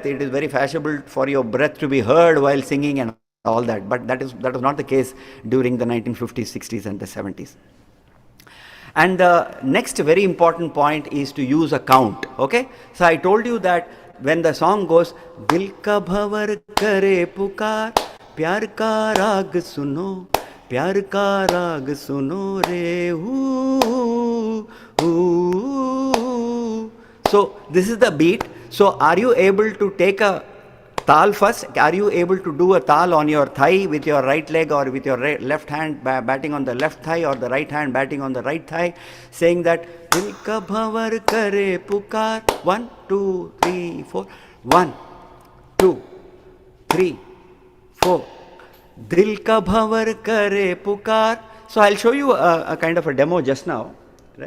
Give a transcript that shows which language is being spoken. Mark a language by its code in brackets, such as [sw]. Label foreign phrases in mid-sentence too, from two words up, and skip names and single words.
[en] It is very fashionable for your breath to be heard while singing and all that. But that was not the case during the 1950s, 60s and the 70s. And the next very important point is to use a count. Okay? So I told you that when the song goes, [hi] दिल का भँवर करे पुकार, प्यार का राग सुनो, प्यार का राग सुनो रे [en] So this is the beat. So are you able to take a tal first? Are you able to do a tal on your thigh with your right leg, or with your left hand batting on the left thigh, or the right hand batting on the right thigh, saying that [hi] दिल का भँवर करे पुकार, [en] 1, 2, 3, 4, 1, 2, 3, 4. [hi] दिल का भँवर करे पुकार. [en] So I'll show you a kind of a demo just now, right?